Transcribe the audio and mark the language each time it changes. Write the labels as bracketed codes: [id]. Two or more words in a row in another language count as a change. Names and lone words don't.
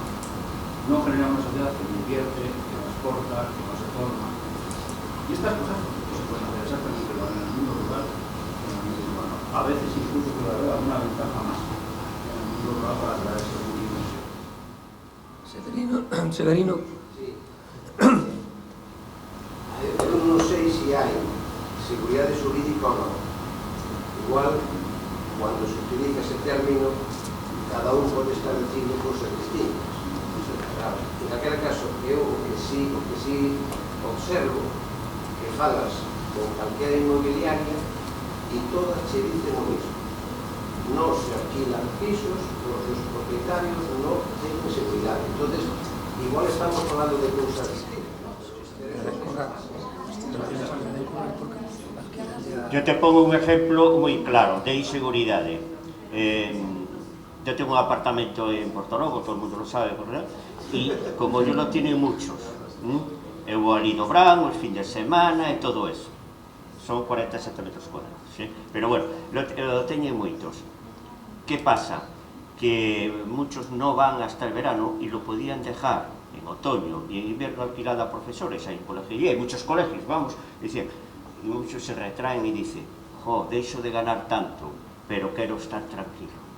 [es] No genera una sociedad que invierte, que no exporta, que no se forma. Y estas cosas no se pueden hacer exactamente igual en el mundo rural que en el mundo urbano. A veces incluso puede haber alguna ventaja más en el mundo rural para atraer estos motivos. Severino. Sí. [gl] Yo non sei se hai seguridade xurídica ou non. Igual, [es] cuando se utiliza ese término, [gl] cada un pode estar dicindo cosas distintas. En aquel caso, eu o que sí observo que falas con calquera inmobiliaria e todas che dicen o mismo. [es] No se alquilan pisos, [gl] os propietarios [es] no tienen seguridade. [gl] Entonces, igual estamos falando de cousas distintas. [es] Yo te pongo un ejemplo muy claro de inseguridade. Yo tengo un apartamento en Portorogo, todo el mundo lo sabe, ¿verdad? Y como yo lo tienen muchos, [gl] eu vou ali no verán, os fin de semana e todo eso. [es] Son 47 metros cuadrados, ¿sí? Pero bueno, lo [gl] teñen moitos. [es] ¿Qué pasa? Que muchos no van hasta el verano y lo podían dejar en otoño y en invierno alquilado a profesores. Hay colegios, y hay muchos colegios, vamos, decían, y muchos se retraen y dicen, jo, deixo de ganar tanto, pero quiero estar tranquilo.